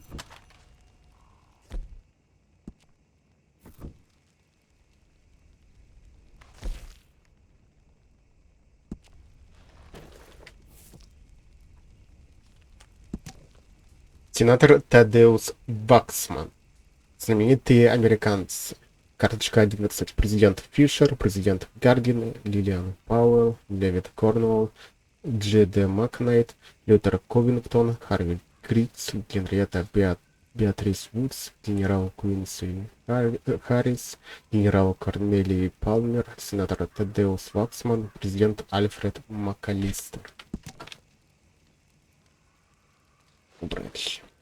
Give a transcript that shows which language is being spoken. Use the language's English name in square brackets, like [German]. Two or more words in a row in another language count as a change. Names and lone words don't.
[Russian] Сенатор Тадеус Ваксман. Знаменитые американцы. Карточка 11. Президент Фишер, президент Гардин, Лилиан Пауэлл, Дэвид Корнуолл, Дж.Д. Макнайт, Лютер Ковингтон, Харви Критц, Генриетта Беатрис Вудс, генерал Куинси Харрис, генерал Корнелий Палмер, сенатор Тадеус Ваксман, президент Альфред МакАлистер. Убрать.